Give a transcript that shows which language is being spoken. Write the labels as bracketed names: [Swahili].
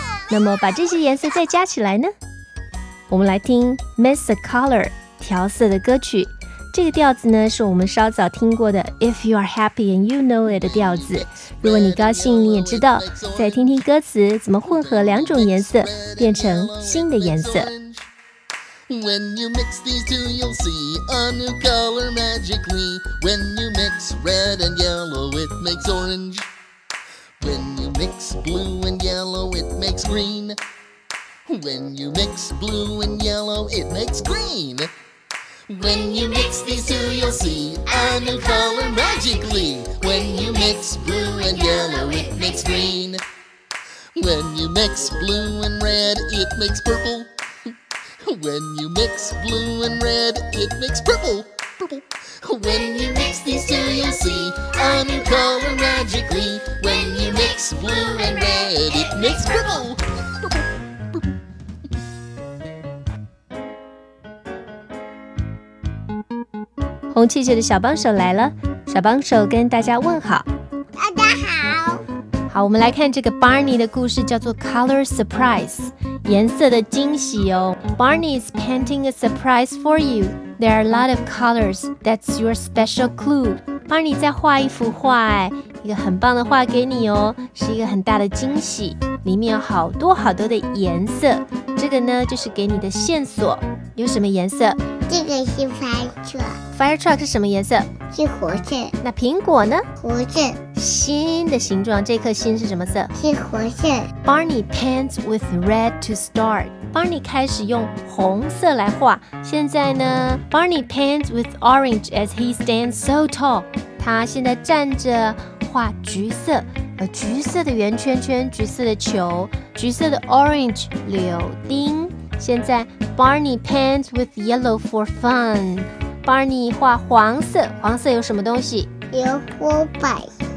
[Chinese] 那么把这些颜色再加起来呢？我们来听 Mess a Color 调色的歌曲。这个调子呢，是我们稍早听过的 If You Are Happy and You Know It 的调子。如果你高兴，你也知道，再听听歌词怎么混合两种颜色，变成新的颜色。 [English] When you mix these two, you'll see a new color magically. When you mix red and yellow, it makes orange. When you mix blue and yellow, it makes green. When you mix blue and yellow, it makes green. When you mix these two, you'll see a new color magically. When you mix blue and yellow, it makes green. When you mix blue and red, it makes purple. When you mix blue and red, it makes purple. When you mix these two, you'll see a new color magically. Blue and red, it makes purple. Purple. [Chinese] 红气球的小帮手来了，小帮手跟大家问好。大家好。好，我们来看这个 Barney 的故事，叫做 Color Surprise， 颜色的惊喜哦。 [English] Barney is painting a surprise for you. There are a lot of colors. That's your special clue. [Chinese] Barney 在画一幅画哎。一个很棒的画给你哦，是一个很大的惊喜，里面有好多好多的颜色。这个呢，就是给你的线索。有什么颜色？这个是 fire truck。 fire truck 是什么颜色？是火色。那苹果呢？火色。心的形状，这颗心是什么色？是火色。 [English] Barney paints with red to start。 [Chinese] Barney 开始用红色来画。现在呢 [English] ，Barney paints with orange as he stands so tall。 [Chinese] 他现在站着。画橘色，橘色的圆圈圈，橘色的球，橘色的 orange 柳丁。现在 [English] Barney paints with yellow for fun。 [Chinese] Barney 画黄色，黄色有什么东西？有 school bus。